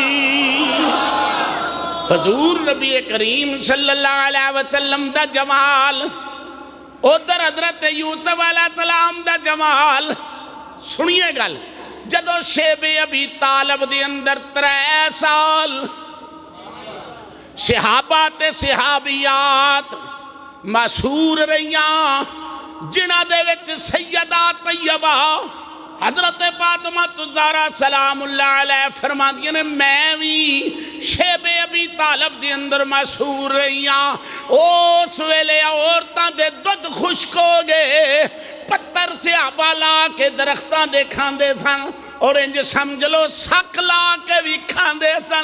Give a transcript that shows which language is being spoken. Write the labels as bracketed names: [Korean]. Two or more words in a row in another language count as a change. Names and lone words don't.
[Punjabi] حضور نبی کریم صلی اللہ علیہ وسلم دا جمال، ادھر حضرت یوسف علیہ السلام دا جمال۔ سنیے گل، جدو شیب ابی طالب دے اندر 3 سال صحابات صحابیات مسحور رہیاں، جنہ دے وچ سیدہ طیبہ حضرت فاطمہ الزہرا سلام اللہ علیہ فرماندی نے میں بھی شیب ابی طالب دے اندر مسحور رہیاں۔ اس ویلے عورتاں دے دودھ خشک ہو گئے، پتھر سے آبا لا کے درختاں دے کھاندے سن، اور انج سمجھ لو سک لا کے بھی کھاندے سن۔